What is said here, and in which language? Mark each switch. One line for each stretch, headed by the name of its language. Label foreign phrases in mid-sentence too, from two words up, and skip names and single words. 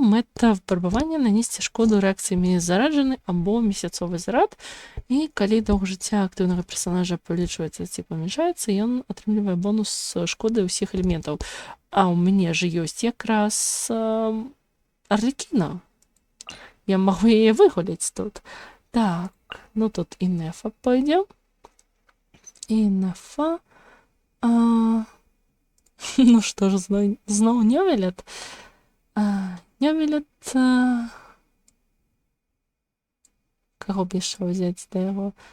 Belarusian: Мэта выпрабавання нанесці шкоду рэакцыямі зараджаны або месяцовы зарад. І калі доўг жыцця актыўнага персонажа павялічваецца ці памяншаецца, ён атрымлівае бонус шкоды ўсіх элементаў. А ў мяне ж ёсць якраз Арлікіна.
Ukrainian: Я могу її вигулять тут. Так, ну тут і Нефа пойде. І Нефа. Ну що ж, знову Ньовелет. Ньовелет... Кого б ще взяти до його?